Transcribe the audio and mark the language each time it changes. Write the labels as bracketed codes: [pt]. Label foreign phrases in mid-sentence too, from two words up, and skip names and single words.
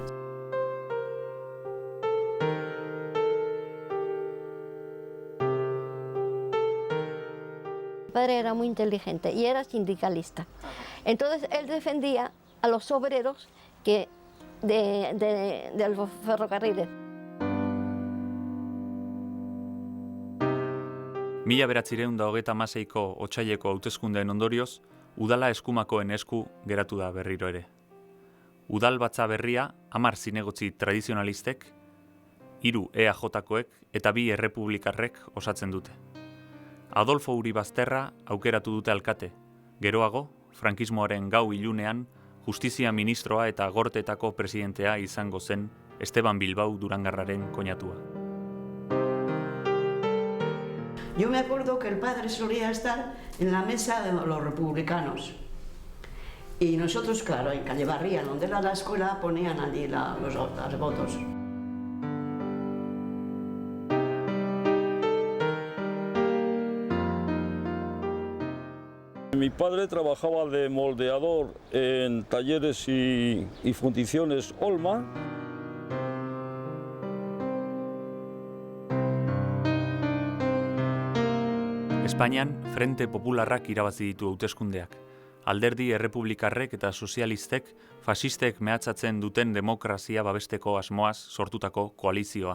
[es] Mi padre era muy inteligente y era sindicalista. Entonces él defendía a los obreros de los ferrocarriles. [eu] 1936ko otsaileko hauteskundeen ondorioz, udala eskumakoen esku geratu da berriro ere. Udal batza berria 10 zinegotzi tradizionalistek, 3 EAJ-koek eta 2 errepublikarrek osatzen dute. Adolfo Uribazterra aukeratu dute alkate, geroago, frankismoaren gau ilunean, justizia ministroa eta gorteetako presidentea izango zen Esteban Bilbao Durangarraren koñatua. [es] Yo me acuerdo que el padre solía estar en la mesa de los republicanos. Y nosotros, claro, en Calle Barría, donde era la escuela, ponían allí los votos. Mi padre trabajaba de moldeador en talleres y fundiciones Olma. [eu] Espainian, Frente Popularrak irabazi ditu hauteskundeak. Alderdi errepublikarrek eta sozialistek fasistek mehatxatzen duten demokrazia babesteko asmoaz sortutako koalizioa.